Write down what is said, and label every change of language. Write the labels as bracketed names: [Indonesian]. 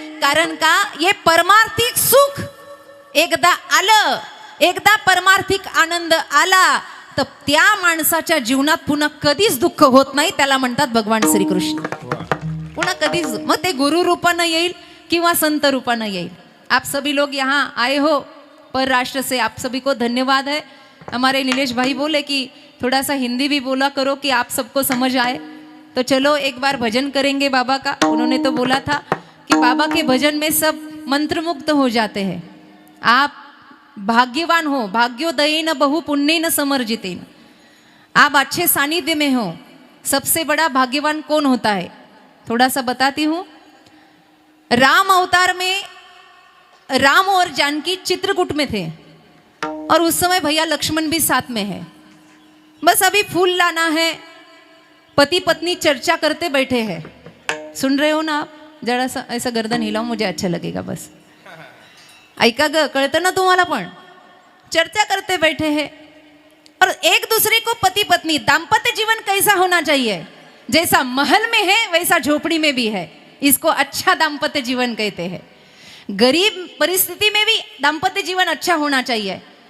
[Marathi] कारण का, हे परमार्थिक सुख एकदा आलं, एकदा परमार्थिक आनंद आला तर त्या माणसाच्या जीवनात पुन्हा कधीच दुःख होत नाही. त्याला म्हणतात भगवान श्रीकृष्ण. पुन्हा कधीच, मग ते गुरु रूपानं येईल किंवा संत रूपानं येईल. [Hindi] आप सभी लोग यहाँ आए हो पर राष्ट्र से, आप सभी को धन्यवाद है. हमारे नीलेश भाई बोले कि थोड़ा सा हिंदी भी बोला करो कि आप सबको समझ आए. तो चलो एक बार भजन करेंगे बाबा का. उन्होंने तो बोला था कि बाबा के भजन में सब मंत्रमुग्ध हो जाते हैं. आप भाग्यवान हो, [Sanskrit] भाग्योदयेन बहु पुण्येन समर्जितेन. [Hindi] आप अच्छे सानिध्य में हो. सबसे बड़ा भाग्यवान कौन होता है, थोड़ा सा बताती हूँ. राम अवतार में राम और जानकी चित्रकूट में थे और उस समय भैया लक्ष्मण भी साथ में है. बस अभी फूल लाना है, पति पत्नी चर्चा करते बैठे हैं. सुन रहे हो ना आप? जरा सा ऐसा गर्दन हिलाओ, मुझे अच्छा लगेगा. [Marathi] बस ऐका ग, कळतं ना तुम्हाला. [Hindi] पण चर्चा करते बैठे हैं और एक दूसरे को, पति पत्नी दाम्पत्य जीवन कैसा होना चाहिए, जैसा महल में है वैसा झोपड़ी में भी है. इसको अच्छा दाम्पत्य जीवन कहते हैं. गरीब परिस्थिति में भी दाम्पत्य जीवन अच्छा होना चाहिए.